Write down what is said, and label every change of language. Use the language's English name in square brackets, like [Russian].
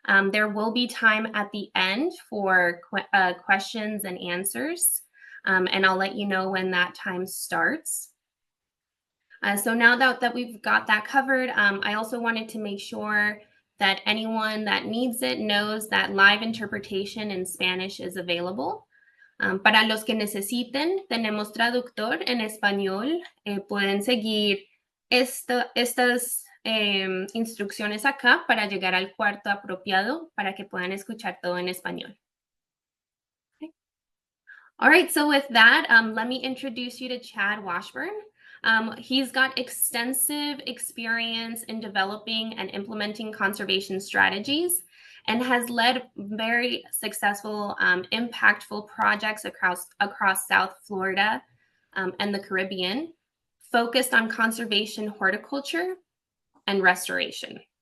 [English] There will be time at the end for questions and answers, and I'll let you know when that time starts. So now that we've got that covered, I also wanted to make sure that anyone that needs it knows that live interpretation in Spanish is available. [Spanish] Para los que necesiten, tenemos traductor en español. Pueden seguir estas instrucciones acá para llegar al cuarto apropiado para que puedan escuchar todo en español. [English] Okay. All right, so with that, let me introduce you to Chad Washburn. He's got extensive experience in developing and implementing conservation strategies and has led very successful, impactful projects across South Florida and the Caribbean, focused on conservation, horticulture, and restoration.